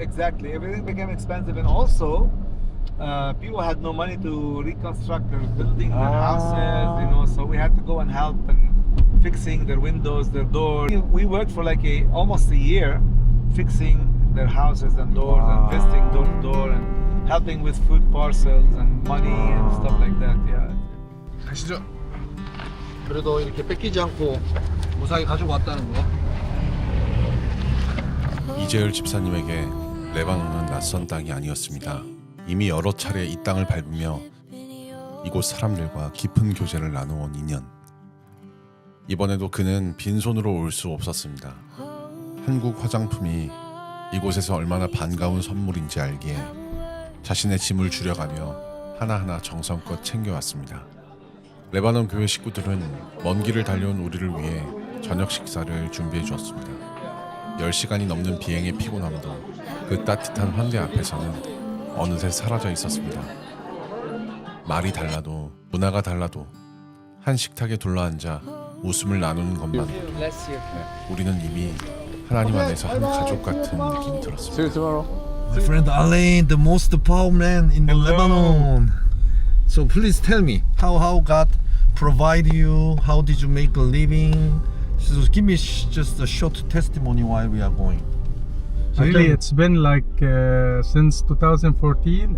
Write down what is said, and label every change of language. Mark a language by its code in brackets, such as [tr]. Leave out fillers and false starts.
[en] Exactly, everything became expensive, and also people had no money to reconstruct their buildings, their houses. You know, so we had to go and help and fixing their windows, their doors. We worked for like almost a year, fixing their houses and doors and visiting door to door and helping with food parcels and money and stuff like that. Yeah. [ko] 가시죠. 그래도 이렇게 뺏기지 않고 무사히 가지고 왔다는 거. 이재열 집사님에게 레바논은 낯선 땅이 아니었습니다. 이미 여러 차례 이 땅을 밟으며 이곳 사람들과 깊은 교제를 나누어온 인연. 이번에도 그는 빈손으로 올 수 없었습니다. 한국 화장품이 이곳에서 얼마나 반가운 선물인지 알기에 자신의 짐을 줄여가며 하나하나 정성껏 챙겨왔습니다. 레바논 교회 식구들은 먼 길을 달려온 우리를 위해 저녁 식사를 준비해 주었습니다. 10시간이 넘는 비행의 피곤함도 그 따뜻한 환대 앞에서는 어느새 사라져 있었습니다. 말이 달라도 문화가 달라도 한 식탁에 둘러앉아 웃음을 나누는 것만 우리는 이미 하나님 안에서 한 가족 같은 느낌이 들었습니다. [en] See you tomorrow. My friend Alain, the most powerful man in the Lebanon. So please tell me how God provide you, how did you make a living? So give me just a short testimony while we are going. Really, it's been like since 2014.